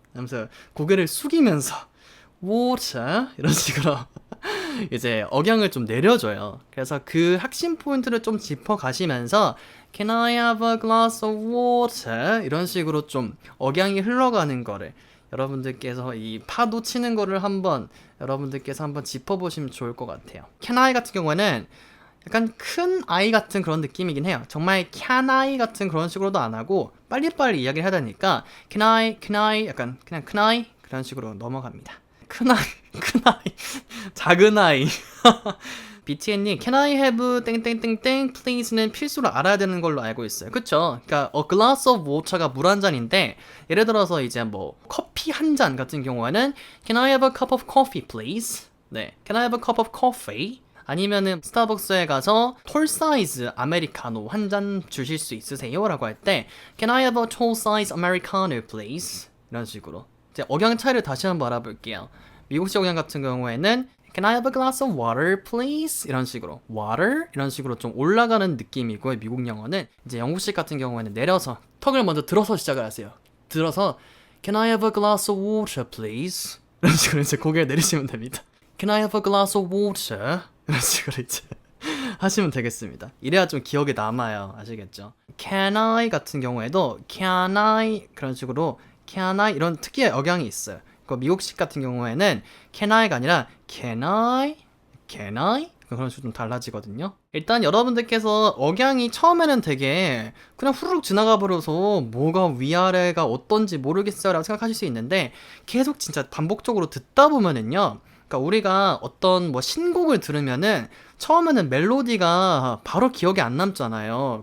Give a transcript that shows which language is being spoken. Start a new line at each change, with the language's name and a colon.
Korean: 하면서 고개를 숙이면서 water 이런 식으로 이제 억양을 좀 내려줘요. 그래서 그 핵심 포인트를 좀 짚어가시면서
English: Can I have a glass of water?
Korean: 이런 식으로 좀 억양이 흘러가는 거를 여러분들께서 이 파도 치는 거를 여러분들께서 한번 짚어보시면 좋을 것 같아요. Can I 같은 경우에는 약간 큰 아이 같은 그런 느낌이긴 해요. 정말 can I 같은 그런 식으로도 안 하고 빨리빨리 이야기를 해야 되니까 can I 약간 그냥 can I 그런 식으로 넘어갑니다. 큰 아이, 큰 아이, 작은 아이. BTN님, Can I have 땡땡땡땡 please는 필수로 알아야 되는 걸로 알고 있어요. 그쵸? 그러니까 a glass of water가 물 한 잔인데, 예를 들어서 이제 뭐 커피 한 잔 같은 경우에는
English: Can I have a cup of coffee please? 네, Can I have a cup of coffee?
Korean: 아니면은 스타벅스에 가서 톨 사이즈 아메리카노 한 잔 주실 수 있으세요? 라고 할 때
English: Can I have a tall size americano please?
Korean: 이런 식으로 이제 억양 차이를 다시 한번 알아볼게요. 미국식 억양 같은 경우에는
English: Can I have a glass of water, please?
Korean: 이런 식으로 water? 이런 식으로 좀 올라가는 느낌이고, 미국 영어는 이제 영국식 같은 경우에는 내려서 턱을 먼저 들어서 시작을 하세요. 들어서
English: Can I have a glass of water, please?
Korean: 이런 식으로 이제 고개를 내리시면 됩니다.
English: Can I have a glass of water?
Korean: 이런 식으로 이제 하시면 되겠습니다. 이래야 좀 기억에 남아요. 아시겠죠? Can I 같은 경우에도 Can I 그런 식으로 Can I 이런 특유의 억양이 있어요. 미국식 같은 경우에는 Can I가 아니라 Can I? Can I? 그런 식으로 좀 달라지거든요. 일단 여러분들께서 억양이 처음에는 되게 그냥 후루룩 지나가 버려서 뭐가 위아래가 어떤지 모르겠어요 라고 생각하실 수 있는데, 계속 진짜 반복적으로 듣다 보면은요, 그러니까 우리가 어떤 뭐 신곡을 들으면은 처음에는 멜로디가 바로 기억에 안 남잖아요.